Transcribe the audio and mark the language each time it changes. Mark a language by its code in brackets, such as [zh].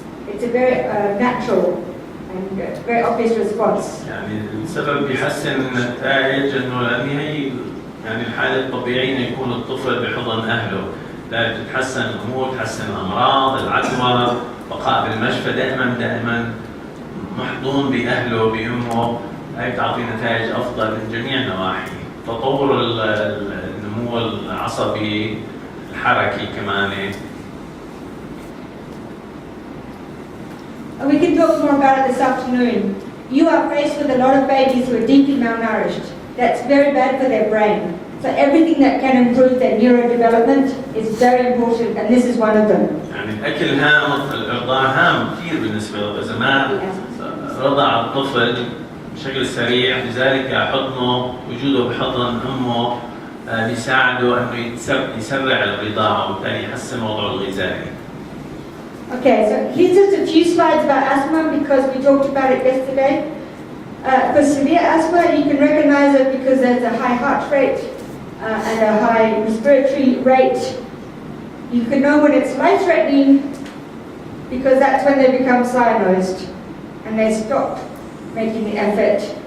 [en] It's a very natural and very obvious response. [ar] يعني السبب بيحسن النتائج انه لان هي يعني الحالة الطبيعية انه يكون الطفل بحضن اهله، لا تتحسن الامور، تحسن الامراض، العدوى، بقاء بالمشفى دائما محضون باهله بامه، هي بتعطي نتائج افضل من جميع النواحي، تطور النمو العصبي، الحركي كمان. [en] And we can talk more about it this afternoon. You are faced with a lot of babies who are deeply malnourished. That's very bad for their brain. So everything that can improve their neurodevelopment is very important, and this is one of them. [ar] يعني الأكل هام، الإرضاع هام كثير بالنسبة له، إذا ما رضع الطفل بشكل سريع لذلك حضنه وجوده بحضن أمه بيساعده إنه يسرع الرضاعة وبالتالي يحسن وضعه الغذائي. [en] Okay, so here's just a few slides about asthma because we talked about it yesterday. For severe asthma, you can recognize it because there's a high heart rate and a high respiratory rate. You can know when it's life-threatening because that's when they become cyanosed and they stop making the effort.